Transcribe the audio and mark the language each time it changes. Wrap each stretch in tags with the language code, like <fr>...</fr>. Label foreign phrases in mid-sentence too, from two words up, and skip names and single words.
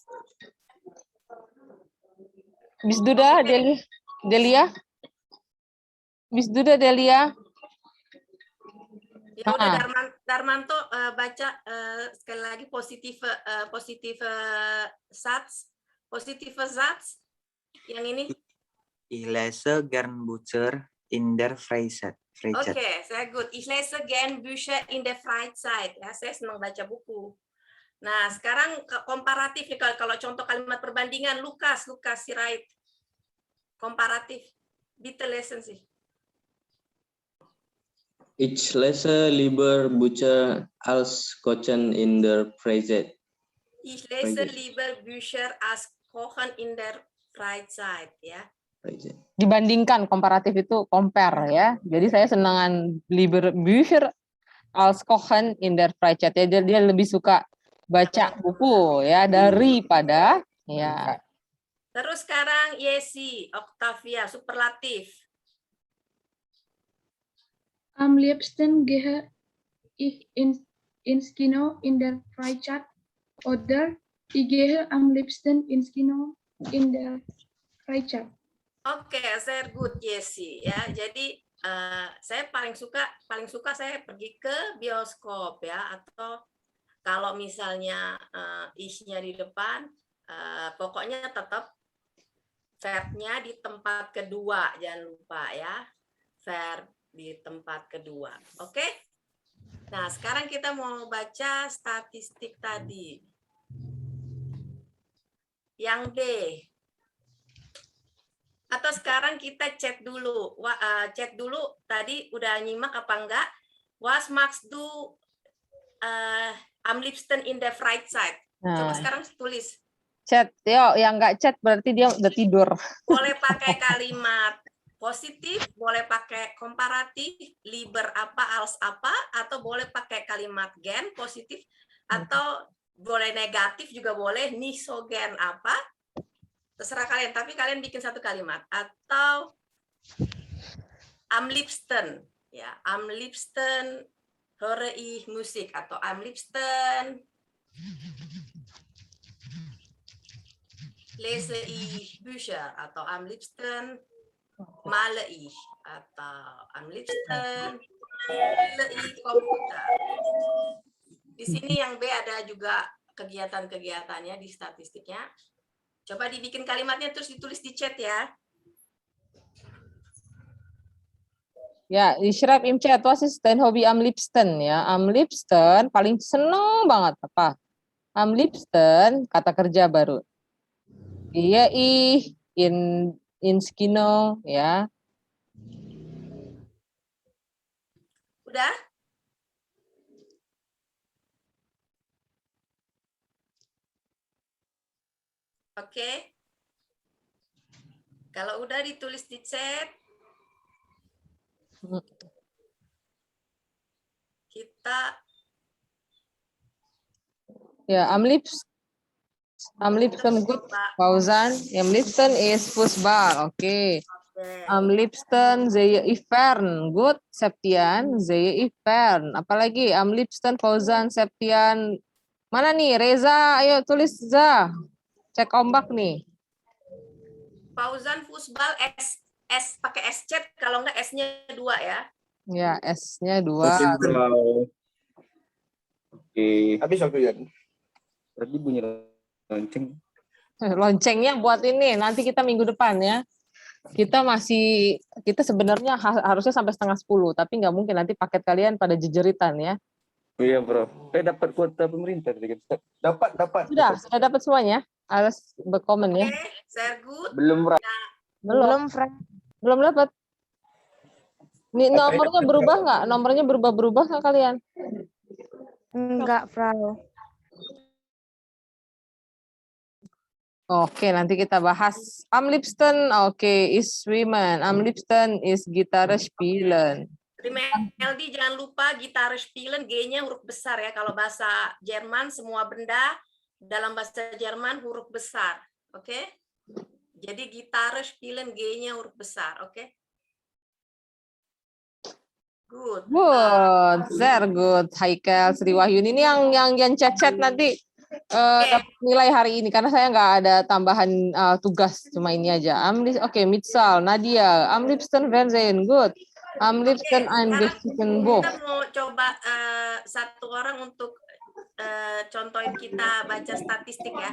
<id>Bis Duda Delia. Bis Duda Delia. Ya udah Darmanto baca sekali lagi positif Satz yang ini.</id> <de>Ich lese gern Bücher in der Freizeit.</de> <id>Oke, saya good.</id> <de>Ich lese gern Bücher in der Freizeit.</de> <id>Ya, saya senang baca buku. Nah, sekarang komparatif nih kalau contoh kalimat perbandingan Lukas si right. Komparatif.</id> <de>Bitte lesen sih. Ich lese lieber Bücher als Kochen in der Freizeit. Ich lese lieber Bücher als Kochen in der Freizeit,</de> <id>ya. Dibandingkan, komparatif itu compare ya. Jadi saya senangan</id> <de>lieber Bücher als Kochen in der Freizeit.</de> <id>Ya, dia lebih suka baca buku ya daripada ya. Terus sekarang Yesi, Octavia, superlatif.</id> <de>Am liebsten gehe ich ins Kino in der Freizeit oder ich gehe am liebsten ins Kino in der Freizeit.</de> <id>Oke, sehr good Yesi ya. Jadi saya paling suka saya pergi ke bioskop ya, atau kalau misalnya isnya di depan, pokoknya tetap verbnya di tempat kedua, jangan lupa ya. verb di tempat kedua. Oke? Nah, sekarang kita mau baca statistik tadi. Yang D. Atau sekarang kita cek dulu. Cek dulu tadi udah nyimak apa enggak?</id> <en>Was Max do</en> <de>am liebsten</de> <en>in the right side.</en> <id>Coba Nah, sekarang tulis. chat. Yo, yang nggak chat berarti dia udah tidur. Boleh pakai kalimat positif, boleh pakai komparatif, lieber apa, als apa, atau boleh pakai kalimat gen positif, atau boleh negatif juga boleh,</id> <de>nicht so gern apa.</de> <id>Terserah kalian, tapi kalian bikin satu kalimat.</id> <de>Atau am liebsten, ya, am liebsten höre ich Musik, atau am liebsten lese ich Bücher, atau am liebsten male ich, atau am liebsten spiele ich komputer.</de> <id>Di sini yang B ada juga kegiatan-kegiatannya di statistiknya. Coba dibikin kalimatnya terus ditulis di chat ya. Ya,</id> <de>ich schreibe im Chat, was ist dein Hobby am liebsten?</de> <id>Ya,</id> <de>am liebsten</de> <id>paling seneng banget apa?</id> <de>Am liebsten</de> <id>kata kerja baru. Iya in skino ya. Udah? Oke. Kalau udah ditulis di chat, kita Ya,</id> <de>am liebsten gut Pausan. Am liebsten is Fußball. Oke. Am liebsten sehe ich fern. Gut, Septian, sehe ich fern.</de> <id>Apalagi</id> <de>am liebsten</de> <id>Fauzan, Septian. Mana nih, Reza? Ayo tulis Za. Cek ombak nih. Fauzan Fußball S pakai S chat, kalau enggak S-nya 2 ya. Ya, S-nya 2. Oke, Frau. Oke. Habis aku ya. Tadi bunyi lonceng. Loncengnya buat ini, nanti kita minggu depan ya. Kita sebenarnya harusnya sampai 9:30, tapi nggak mungkin nanti paket kalian pada jejeritan ya. Oh iya, Bro. Dapat kuota pemerintah. Dapat. Sudah dapat semuanya? Harus berkomen ya. Oke,</id> <de>sehr gut.</de> <id>Belum, Fra. Belum, Frank. Belum dapat. Nih nomornya berubah nggak? Nomornya berubah nggak kalian? Enggak, Frau. Oke, nanti kita bahas.</id> <de>Am liebsten, oke, is women. Am liebsten is Gitarre spielen.</de> <id>Rimeldi, jangan lupa</id> <de>gitar spielen</de> <id>G-nya huruf besar ya. Kalau bahasa Jerman semua benda dalam bahasa Jerman huruf besar. Oke? Jadi</id> <de>gitar spielen</de> <id>G-nya huruf besar, oke? Good.</id> <en>Good, sehr good.</en> <id>Haikel, Sri Wahyuni ini yang chat nanti dapat nilai hari ini karena saya nggak ada tambahan tugas, cuma ini aja. Oke, Mitsal, Nadia,</id> <de>am liebsten Fernsehen, good. Am liebsten ein bisschen Buch.</de> <id>Kita mau coba satu orang untuk contohin kita baca statistik ya.</id>